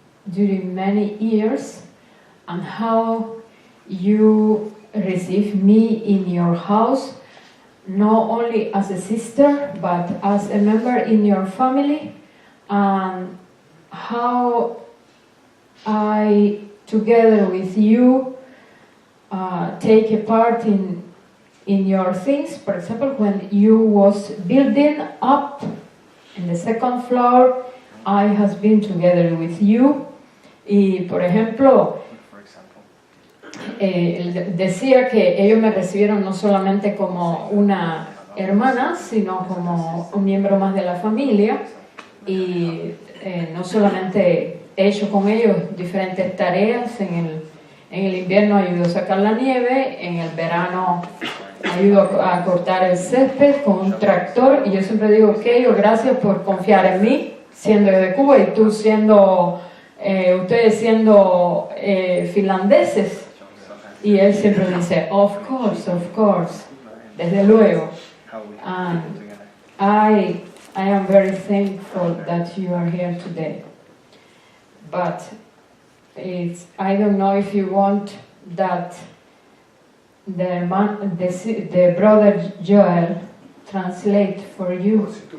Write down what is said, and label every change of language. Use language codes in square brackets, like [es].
[en] during many years, and how you receive me in your house, not only as a sister, but as a member in your family, and how I, together with you, take a part in your things. For example, when you was building up in the second floor, I has been together with you. [es] Y, por ejemplo, decía que ellos me recibieron no solamente como una hermana, sino como un miembro más de la familia, y no solamente he hecho con ellos diferentes tareas. En el invierno ayudo a sacar la nieve, en el verano ayudo a cortar el césped con un tractor, y yo siempre digo que ellos, gracias por confiar en mí, siendo yo de Cuba y tú siendo, ustedes siendo finlandeses. Y él siempre dice, [en] of course, [es] desde luego. [en] And I am very thankful that you are here today. But I don't know if you want that the brother Joel translate for you.